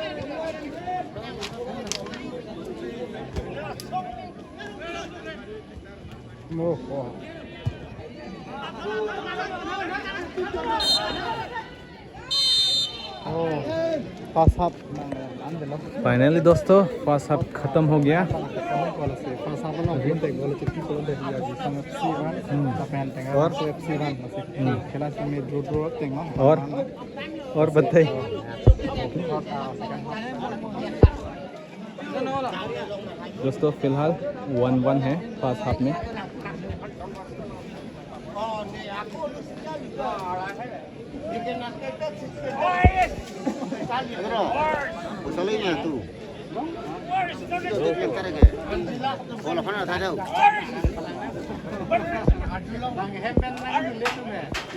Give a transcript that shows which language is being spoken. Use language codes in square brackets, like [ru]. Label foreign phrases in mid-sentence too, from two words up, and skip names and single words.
[en] Pass up. [hi] फाइनली दोस्तों [en] first half [hi] खत्म हो गया। और बताइए दोस्तों, फिलहाल 1-1 है [en] first half [hi] में। [id] Usulnya tuh. Dia kare-kare. Bola mana tadi? Bang Hempen lagi lihat tuh, Mas.